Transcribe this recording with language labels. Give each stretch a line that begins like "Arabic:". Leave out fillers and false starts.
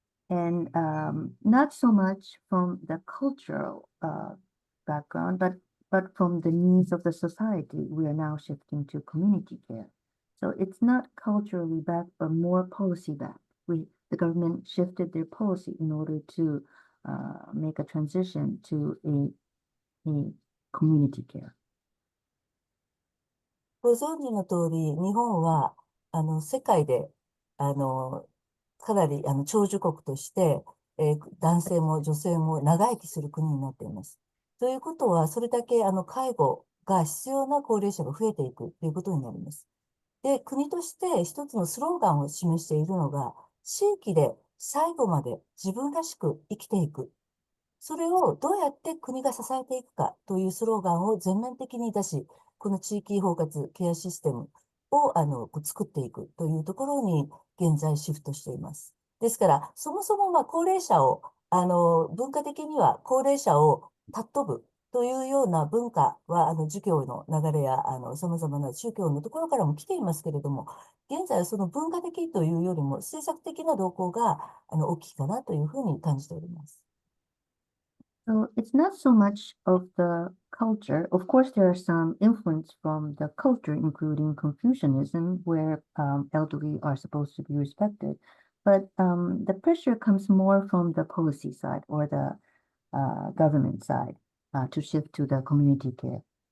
English: And not so much from the cultural background, but from the needs of the society, we are now shifting to community care. So it's not culturally backed, but more policy backed. The government shifted their policy in order to make a transition to a community care.
Japanese: ご存知の通り、日本は、世界で、かなり、長寿国として、男性も女性も長生きする国になっています。ということは、それだけ、介護が必要な高齢者が増えていくということになります。で、国として一つのスローガンを示しているのが、地域で最後まで自分らしく生きていく。それをどうやって国が支えていくかというスローガンを全面的に出し、この地域包括ケアシステムを作っていくというところに現在シフトしています。ですから、そもそも高齢者を、文化的には高齢者を尊ぶというような文化は、儒教の流れや、様々な宗教のところからも来ていますけれども、現在はその文化的というよりも政策的な動向が、大きいかなというふうに感じております。
English: So it's not so much of the culture. Of course, there are some influence from the culture, including Confucianism, where elderly are supposed to be respected. But the pressure comes more from the policy side or the government side to shift to the community care.